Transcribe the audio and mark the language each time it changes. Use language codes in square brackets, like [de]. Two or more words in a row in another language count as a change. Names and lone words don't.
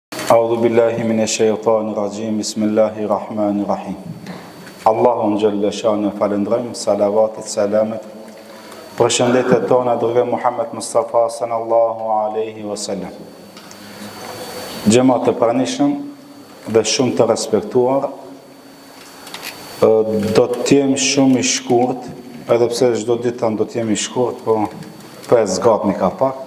[ar] أعوذ بالله من الشيطان الرجيم. بسم الله الرحمن الرحيم. [sq] Allahun [ar] جل شأنه [sq] falendrojm, salavatet, selamet, përshëndetjet tona dërgoj Muhammed Mustafa [ar] صلى الله عليه وسلم. [sq] Xhamat e pranishëm dhe shumë të respektuar, do të jem shumë i shkurt, edhe pse çdo ditë do të jem i shkurt, po e zgatni ka pak.